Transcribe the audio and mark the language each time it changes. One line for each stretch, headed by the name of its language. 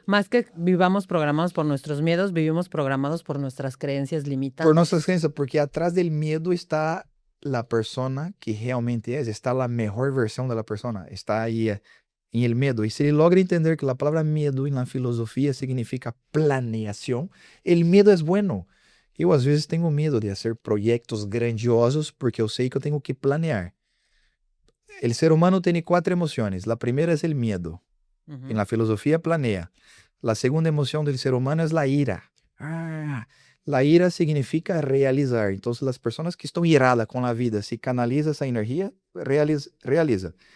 Spanish: más que vivamos programados por nuestros miedos, vivimos programados por nuestras creencias Por limitantes.
Portuguese: nossas crenças,
Spanish: porque atrás del miedo está la persona que realmente es, está la mejor versión de la persona, está ahí en el miedo. Y si ele logra entender que la palabra miedo en la filosofía significa planeación, el miedo es bueno.
Portuguese: Eu às vezes tenho medo de
Spanish: hacer proyectos grandiosos
Portuguese: porque eu sei que eu tenho que planear.
Spanish: El ser humano tiene 4 emociones. La primera es el miedo. Ujú. En la filosofía planea. La segunda emoción del ser humano es la ira. La ira significa realizar. Entonces las personas que están iradas con la vida, si canaliza esa energía, realiza.